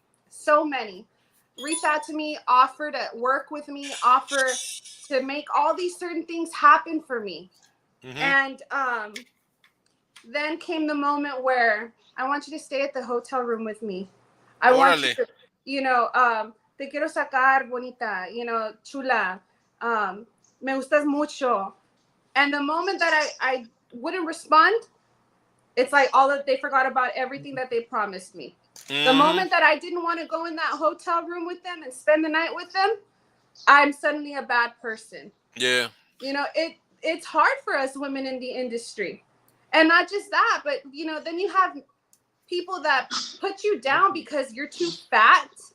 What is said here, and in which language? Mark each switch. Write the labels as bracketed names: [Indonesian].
[English] So many reach out to me, offer to work with me, offer to make all these certain things happen for me. Hmm. And then came the moment where I want you to stay at the hotel room with me. I want you [Spanish] to, te quiero sacar, bonita, chula, me gustas mucho. [English] And the moment that I wouldn't respond, it's like all of they forgot about everything that they promised me. The Hmm. moment that I didn't want to go in that hotel room with them and spend the night with them, I'm suddenly a bad person. Yeah. It's hard for us women in the industry. And not just that, but then you have people that put you down because you're too fat.